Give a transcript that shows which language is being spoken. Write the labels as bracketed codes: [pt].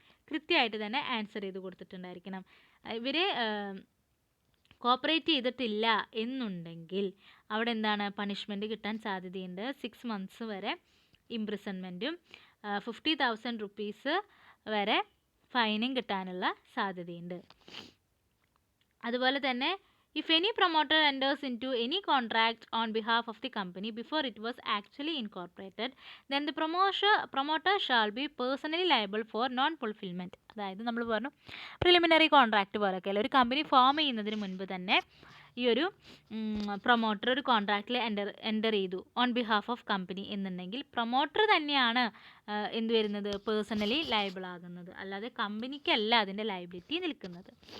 [ml] കൃത്യമായിട്ട് തന്നെ ആൻസർ ചെയ്ത് കൊടുത്തിട്ടുണ്ടായിരിക്കണം. ഇവർ കോപ്പറേറ്റ് ചെയ്തിട്ടില്ല എന്നുണ്ടെങ്കിൽ അവിടെ എന്താണ് പണിഷ്മെൻറ്റ് കിട്ടാൻ സാധ്യതയുണ്ട്. 6 months വരെ ഇംപ്രിസൺമെൻറ്റും 50,000 rupees വരെ ഫൈനും കിട്ടാനുള്ള സാധ്യതയുണ്ട്. അതുപോലെ തന്നെ [en] if any promoter enters into any contract on behalf of the company before it was actually incorporated, then the promoter shall be personally liable for non-fulfillment. [ml] അതായത് നമ്മൾ പറഞ്ഞു പ്രിലിമിനറി കോൺട്രാക്റ്റ് പോലെയൊക്കെ ഒരു കമ്പനി ഫോം ചെയ്യുന്നതിന് മുൻപ് തന്നെ ഈ ഒരു പ്രൊമോട്ടർ ഒരു കോൺട്രാക്റ്റിൽ എൻ്റർ ചെയ്തു [en] on behalf of company [ml] എന്നുണ്ടെങ്കിൽ പ്രൊമോട്ടർ തന്നെയാണ് എന്ത് വരുന്നത് പേഴ്സണലി ലയബിൾ ആകുന്നത്, അല്ലാതെ കമ്പനിക്കല്ല അതിൻ്റെ ലയബിലിറ്റി നിൽക്കുന്നത്.